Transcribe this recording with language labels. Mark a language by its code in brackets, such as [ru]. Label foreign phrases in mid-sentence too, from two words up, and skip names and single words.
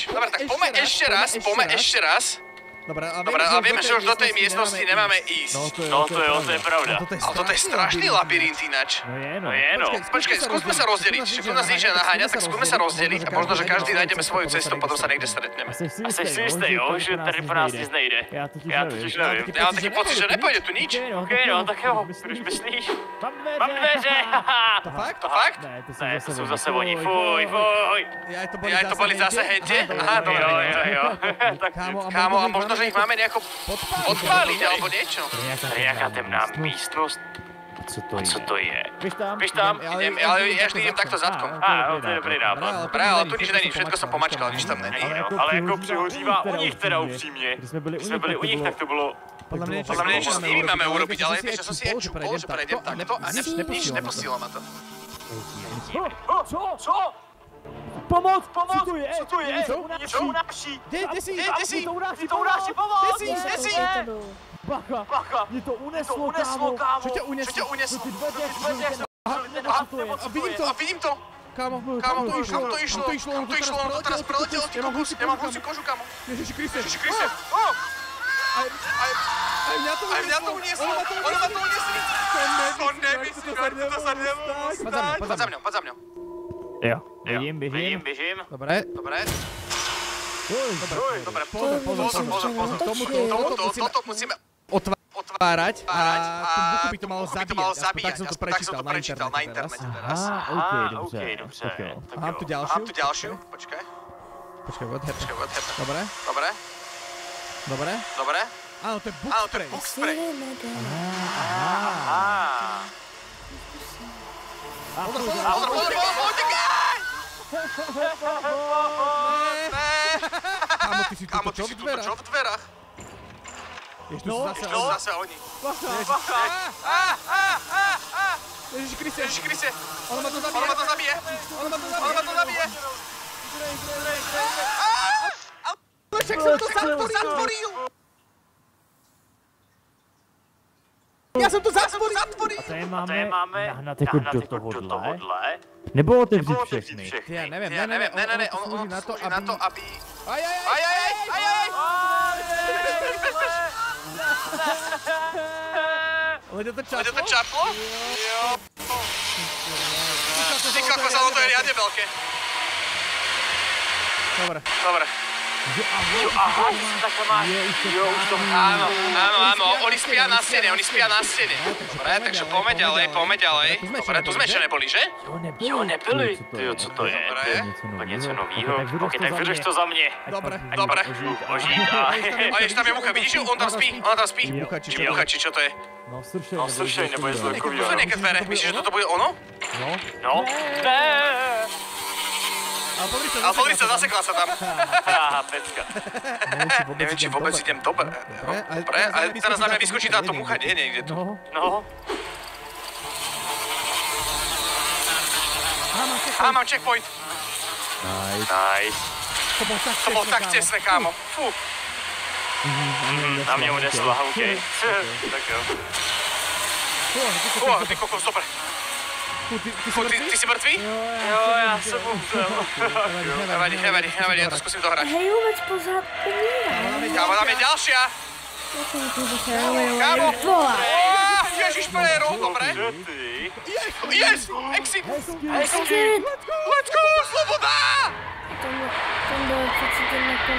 [sk] Dobre, tak poďme ešte raz. Dobre, ale vieme, že už do tej miestnosti nemáme ísť. No to je pravda. Ale toto je strašný labyrint ináč. No je, no. Počkaj, skúsme sa rozdeliť. Že tu nás nič nenaháňa, tak skúsme sa rozdeliť a možno, že každý nájdeme svoju cestu, potom sa niekde stretneme. [cs] A jsi si jistý, jo, že tady po nás nic nejde? Já totiž nevím. [sk] Ja mám taký pocit, že nepojde tu nič. [cs] OK, no, tak jo, když myslíš. Mám dveře, haha. To fakt? Ne, to jsou zase oni, fuj. [sk] Ja to boli zase hente? Aha, dobre. Jo. Kámo, a možno, že ich máme nejako podpáliť alebo niečo. [cs] Tady nějaká temná místnost. Co to je? Běž tam. [sk] Ale ja vždy idem takto zadkom. No, to je dobrý nápad. Dobre, ale tu nič není, všetko som pomačkal, nič tam není. [cs] Ale jako přihořívá u nich teda upřímně. Když jsme byli u nich, tak to bylo... [sk] Podľa mňa niečo s nimi máme urobiť, ale vieš, že som si čupol, že prejdem takto a nepustilo ma to. [cs] Co? Pomoc! Co to je? Něco unáší! [sk] Kde si? [cs] To unáší, pomoc! [sk] Kde si? [cs] Bacha! Mě to uneslo, kámo! [sk] Čo ťa uneslo? Vidím to! Kámo, to išlo, on to teraz preletelo, ty kokos, ja mám husí kožu, kámo. Ježiši Kriste. Aj mňa to unieslo, ono ma to uniesli. To nemyslíš, to sa nemohlo stať. Poď za mňou. [cs] Jo, běžím. [sk] Dobre. Pozor. Toto musíme otvárať a tú buku by to malo zabíjať. Tak som to prečítal na internete teraz. [cs] OK, dobře. [sk] Mám tu ďalšiu. Počkaj, [en] what happened? [sk] Dobre. Áno, to je [en] book spray. [sk] Pozor, utekaj! Kámo, ty si tuto čo v dverách? Ježiš, tu sú zase oni. Ježiši Kriste. Ono ma to zabije. Ale však som to zatvoril. Ja som to zatvoril. [cs] A to je máme nahnat jako do tohohle? Nebo otevřít všechny? [sk] Ja neviem, on slúži na to, aby... Aj! Leďo to čaplo? Jo. Ty kokos, ale to je riadne veľké. Dobre. [cs] Aha, takhle máš. Už to... [sk] Áno, oni spia na stene. Dobre, takže poďme ďalej. Dobre, tu sme ešte neboli, že? [cs] Jo, nebyli. Tyjo, co to je? To je něco novýho. Ok, tak vyřeš to za mě. [sk] Dobre. [cs] Ožít a ještě tam je mucha, [sk] vidíš ju? Ona tam spí. Mucha, či čo to je? [cs] No, sršej, nebo je to takový. [sk] Tu sú nejaké dvere, myslíš, že toto bude ono? [cs] No. Ne. [sk] Ale pozri sa, zasekla sa tam. Pecka. Neviem, či vôbec idem dobre, ale teraz na mňa vyskočí táto mucha, nie, niekde tu. No. Mám checkpoint. Nice. To bol tak tesné, kámo. Fú. [cs] Na mě unesla, OK. Tak jo. [sk] Ty kokos, dobre. Ty si mrtvý? [cs] Jo, já jsem umřel. Nevadí, já to zkusím dohrať. Hej, vůbec pořád umírá. [sk] Kámo, tam je ďalšia. Kámo! Ježišpeléro, dobre. [en] Yes! Exit! Exit! Let's go, [sk] sloboda! [cs] Ten byl přeci ten nakonec.